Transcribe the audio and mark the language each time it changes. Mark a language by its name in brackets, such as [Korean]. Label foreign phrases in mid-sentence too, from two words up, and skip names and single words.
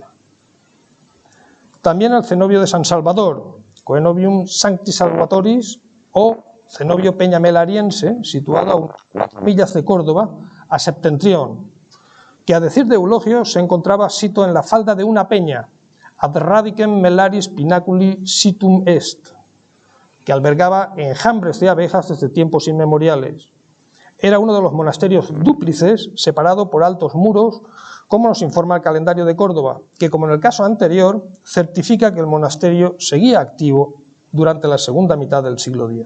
[Spanish] También el cenobio de San Salvador, Coenobium Sancti Salvatoris, o cenobio peñamelariense, situado a unas 4 millas de Córdoba, a septentrión, que a decir de Eulogio se encontraba sito en la falda de una peña, [Latin] ad radicem melaris pinaculi situm est, [Spanish] que albergaba enjambres de abejas desde tiempos inmemoriales. Era uno de los monasterios dúplices, separado por altos muros, como nos informa el calendario de Córdoba, que, como en el caso anterior, certifica que el monasterio seguía activo durante la segunda mitad del siglo X.